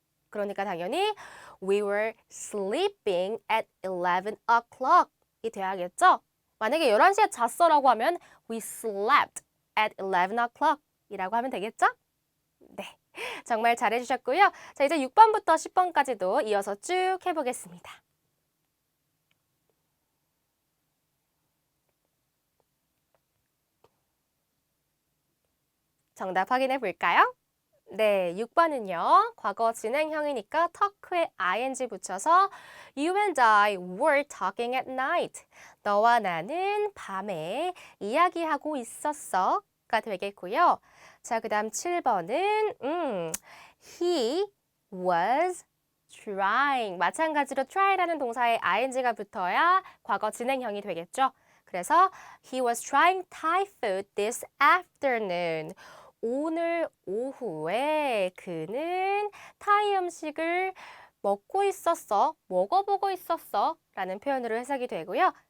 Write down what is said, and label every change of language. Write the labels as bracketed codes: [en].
[ko] 그러니까 당연히 [en] we were sleeping at 11 o'clock [ko] 이 돼야겠죠? 만약에 11시에 잤어라고 하면 [en] we slept at 11 o'clock [ko] 이라고 하면 되겠죠? 네, 정말 잘해주셨고요. 자, 이제 6번부터 10번까지도 이어서 쭉 해보겠습니다. 정답 확인해 볼까요? 네, 6번은요. 과거 진행형이니까 [en] talk에 ing [ko] 붙여서 [en] You and I were talking at night. [ko] 너와 나는 밤에 이야기하고 있었어가 되겠고요. 자, 그 다음 7번은 [en] He was trying. [ko] 마찬가지로 try라는 동사에 ing가 붙어야 과거 진행형이 되겠죠. 그래서 [en] He was trying Thai food this afternoon. [ko] 오늘 오후에 그는 타이 음식을 먹고 있었어, 먹어보고 있었어 라는 표현으로 해석이 되고요.